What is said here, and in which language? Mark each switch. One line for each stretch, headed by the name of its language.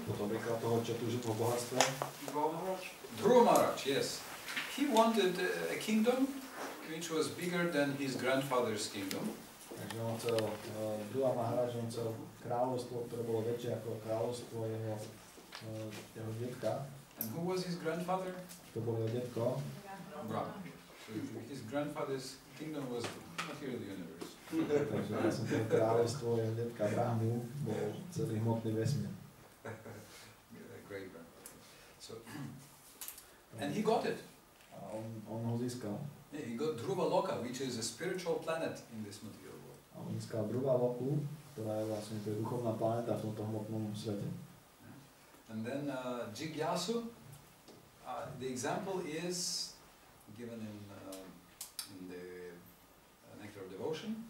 Slovak: Potom príklad toho, čo túžil po bohatstve.
English: Dhruva Maharaj, yes. He wanted a kingdom which was bigger than his grandfather's kingdom.
Slovak: Takže on chcel, Dhruva Maharaj, on chcel kráľovstvo, ktoré bolo väčšie ako kráľovstvo jeho detka.
English: And who was his grandfather?
Slovak: To bol jeho detko. Rama.
English: So his grandfather's kingdom was material universe.
Slovak: Takže vlastne to kráľovstvo jeho detka Brahmu bol celý hmotný vesmír.
English: Great grandfather. So, and he got it.
Slovak: A on ho získal.
English: Yeah, he got Dhruva Loka, which is a spiritual planet in this material world.
Slovak: A on získal Dhruva Loku, ktorá je vlastne to je duchovná planéta v tomto hmotnom svete.
English: And then Jigyasu, the example is given in the Nectar of Devotion.